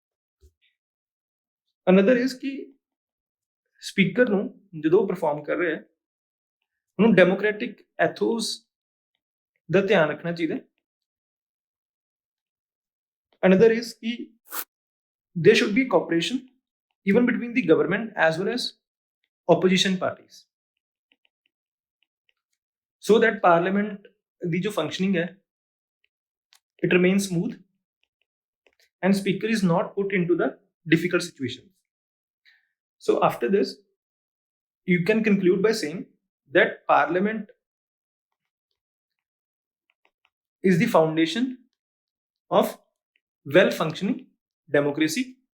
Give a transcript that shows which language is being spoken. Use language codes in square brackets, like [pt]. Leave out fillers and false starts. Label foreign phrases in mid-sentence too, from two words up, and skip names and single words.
[en] Another is [pa] कि speaker ਨੂੰ ਜਦੋਂ perform ਕਰ ਰਿਹਾ ਹੈ ਉਹਨੂੰ [en] democratic ethos [pa] ਦਾ ਧਿਆਨ ਰੱਖਣਾ ਚਾਹੀਦਾ. [en] Another is कि there should be cooperation even between the government as well as opposition parties, so that parliament [pa] ਦੀ ਜੋ [en] functioning ਹੈ it remains smooth and speaker is not put into the difficult situations. So after this you can conclude by saying that parliament is the foundation of well functioning democracy